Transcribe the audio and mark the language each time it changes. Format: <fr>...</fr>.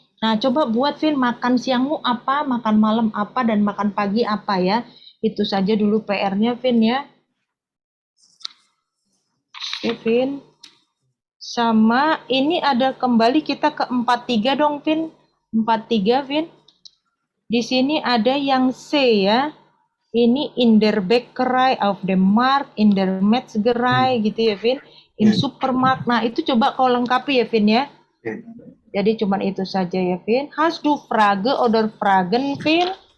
<id>Nah, coba buat Vin, makan siangmu apa, makan malam apa, dan makan pagi apa ya. Itu saja dulu PR-nya Vin ya. Oke Vin. Sama ini ada kembali kita ke 43 dong Vin. 43 Vin. Di sini ada yang C ya.</id> <de>Ini in der Bäckerei, auf dem Markt, in der Metzgerei</de> <id>gitu ya Vin.</id> <de>In Supermarkt.</de> <id>Nah, itu coba kau lengkapi ya Vin ya. Jadi cuman itu saja ya Vin.</id> <de>Hast du Frage oder Fragen Vin?</de>